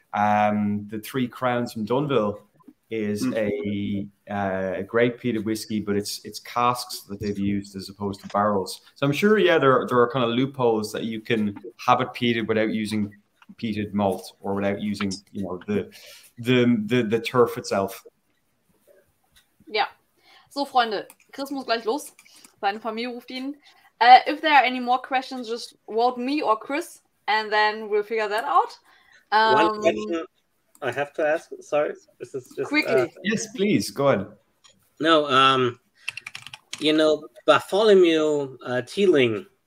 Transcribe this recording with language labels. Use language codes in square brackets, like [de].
[en] The Three Crowns from Dunville is a great peated whiskey, but it's casks that they've used as opposed to barrels. So I'm sure, yeah, there are kind of loopholes that you can have it peated without using peated malt or without using, you know, the turf itself. [de] Ja. So, Freunde, Chris muss gleich los. Seine Familie ruft ihn. [en] If there are any more questions, just vote me or Chris, and then we'll figure that out. One question I have to ask. Sorry, this is just quickly. Yes, please go ahead. No, you know, Bartholomew Teeling.